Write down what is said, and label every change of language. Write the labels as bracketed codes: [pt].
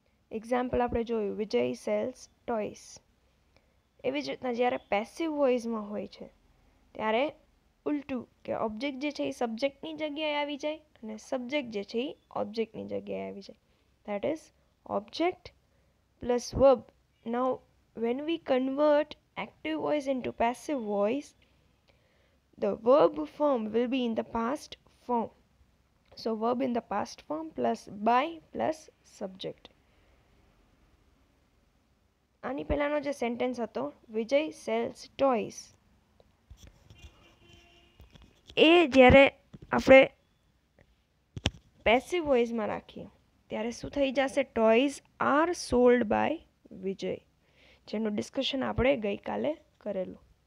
[gu] Example આપણે જોયું, વિજય cells toys. એવી જ રીતના જ્યારે પેસિવ વોઇસમાં હોય છે ત્યારે ઉલટું કે ઓબ્જેક્ટ જે છે એ સબ્જેક્ટની જગ્યાએ આવી જાય અને સબ્જેક્ટ જે છે એ ઓબ્જેક્ટની જગ્યાએ આવી જાય. [en] That is object plus verb. Now when we convert active voice into passive voice, the verb form will be in the past form. So verb in the past form plus by plus subject. [gu] આની પહેલાંનો જે sentence હતો વિજય cells toys, એ જ્યારે આપણે passive વોઇસમાં રાખીએ ત્યારે શું થઈ જશે? [en] toys are sold by Vijay, [gu] જેનું ડિસ્કશન આપણે ગઈકાલે કરેલું.